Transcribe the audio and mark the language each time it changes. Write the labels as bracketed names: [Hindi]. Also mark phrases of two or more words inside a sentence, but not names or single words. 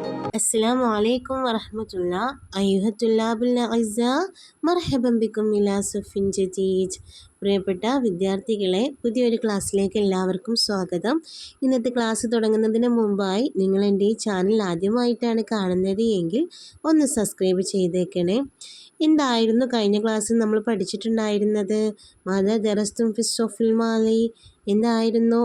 [Arabic] السلام عليكم ورحمة الله أيها الطلاب الأعزاء مرحبا بكم إلى صف جديد. [Malayalam] പ്രിയപ്പെട്ട വിദ്യാർത്ഥികളെ, പുതിയൊരു ക്ലാസ്സിലേക്ക് എല്ലാവർക്കും സ്വാഗതം. ഇന്നത്തെ ക്ലാസ് തുടങ്ങുന്നതിന് മുമ്പായി നിങ്ങൾ എൻ്റെ ഈ ചാനൽ ആദ്യമായിട്ടാണ് കാണുന്നത് എങ്കിൽ ഒന്ന് സബ്സ്ക്രൈബ് ചെയ്തേക്കണേ. എന്തായിരുന്നു കഴിഞ്ഞ ക്ലാസ്സിൽ നമ്മൾ പഠിച്ചിട്ടുണ്ടായിരുന്നത്? [Arabic] ماذا درستم في الصف الماضي [Malayalam] എന്തായിരുന്നു?